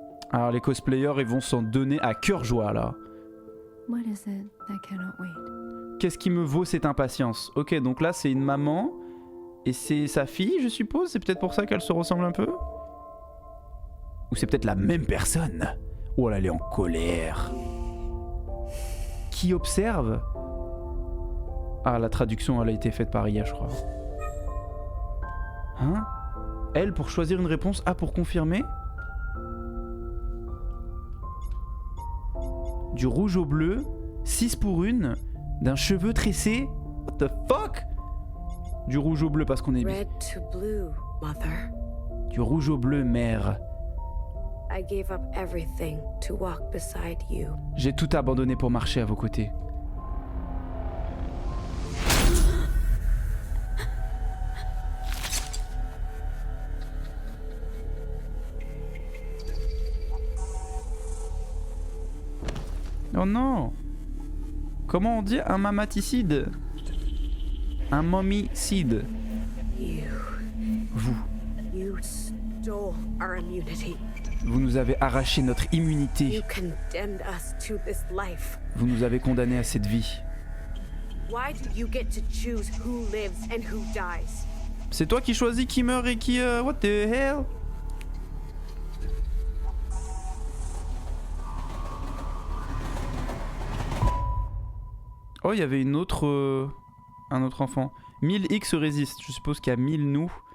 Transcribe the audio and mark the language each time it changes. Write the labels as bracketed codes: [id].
[fr] Alors les cosplayers, ils vont s'en donner à cœur joie là. [en] What is it that cannot wait? [fr] Qu'est-ce qui me vaut cette impatience? Ok, donc là c'est une maman et c'est sa fille, je suppose. C'est peut-être pour ça qu'elle se ressemble un peu. Ou c'est peut-être la même personne. Oh là, elle est en colère. Qui observe? Ah, la traduction elle a été faite par IA, je crois. Hein? Elle pour choisir une réponse, A pour confirmer. Du rouge au bleu, 6 pour une, d'un cheveu tressé. [en] What the fuck? [fr] Du rouge au bleu parce qu'on est... [en] Red to blue, Mother. [fr] Du rouge au bleu, mère. [en] I gave up everything to walk beside you. [fr] J'ai tout abandonné pour marcher à vos côtés. Oh non! Comment on dit un mamaticide? Un momicide. Vous. [en] You stole our immunity. [fr] Vous nous avez arraché notre immunité. [en] You condemned us to this life. [fr] Vous nous avez condamnés à cette vie. [en] Why do you get to choose who lives and who dies? [fr] C'est toi qui choisis qui meurt et qui... [en] what the hell? [fr] Oh, il y avait une autre... un autre enfant. 1000X résiste. Je suppose qu'il y a 1000 nous.